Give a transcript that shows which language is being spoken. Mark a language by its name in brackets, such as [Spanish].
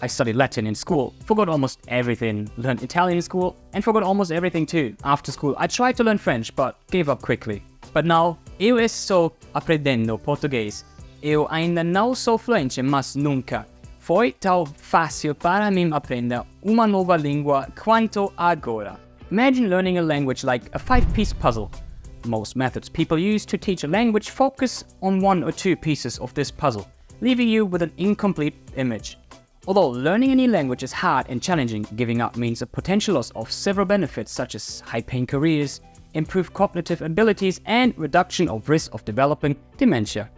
[English] I studied Latin in school, forgot almost everything, learned Italian in school, and forgot almost everything too. After school, I tried to learn French, but gave up quickly. But now, [Portuguese] eu estou aprendendo português. Eu ainda não sou fluente, mas nunca foi tão fácil para mim aprender uma nova língua quanto agora. [English] Imagine learning a language like a 5-piece puzzle. Most methods people use to teach a language focus on 1 or 2 pieces of this puzzle, leaving you with an incomplete image. Although learning a new language is hard and challenging, giving up means a potential loss of several benefits such as high-paying careers, improved cognitive abilities, and reduction of risk of developing dementia.